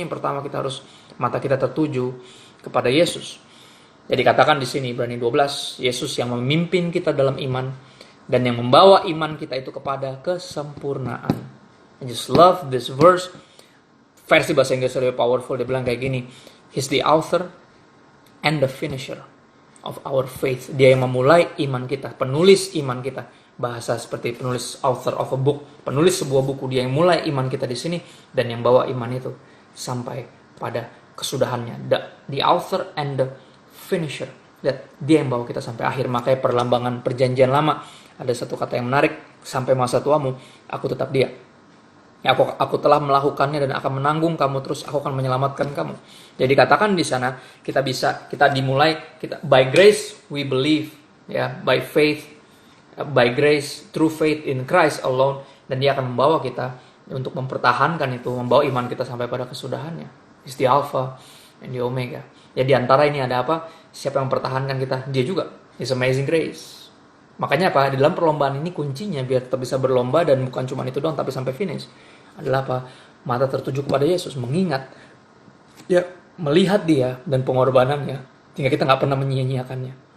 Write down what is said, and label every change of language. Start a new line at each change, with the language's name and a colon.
Indonesian: Yang pertama kita harus mata kita tertuju kepada Yesus. Jadi katakan di sini Ibrani 12, Yesus yang memimpin kita dalam iman dan yang membawa iman kita itu kepada kesempurnaan.
English: I just love this verse.
Indonesian: Versi bahasa Inggris lebih powerful. Dia bilang kayak gini,
English: He's the author and the finisher of our faith.
Indonesian: Dia yang memulai iman kita, penulis iman kita. Bahasa seperti penulis,
English: author of a book,
Indonesian: penulis sebuah buku. Dia yang mulai iman kita di sini dan yang bawa iman itu sampai pada kesudahannya.
English: The author and the finisher.
Indonesian: Dia yang bawa kita sampai akhir. Makanya perlambangan perjanjian lama ada satu kata yang menarik, sampai masa tuamu aku tetap dia. Ya, aku telah melakukannya dan akan menanggung kamu, terus aku akan menyelamatkan kamu. Jadi katakan di sana kita dimulai,
English: by grace we believe,
Indonesian: ya,
English: by faith, by grace through faith in Christ alone,
Indonesian: dan dia akan membawa kita untuk mempertahankan itu, membawa iman kita sampai pada kesudahannya.
English: It's the Alpha and the Omega.
Indonesian: Ya di antara ini ada apa? Siapa yang mempertahankan kita? Dia juga.
English: It's amazing grace.
Indonesian: Makanya apa? Di dalam perlombaan ini kuncinya biar tetap bisa berlomba dan bukan cuma itu doang tapi sampai finish. Adalah apa? Mata tertuju kepada Yesus, mengingat, ya, melihat dia dan pengorbanannya, sehingga kita nggak pernah menyia-nyiakannya.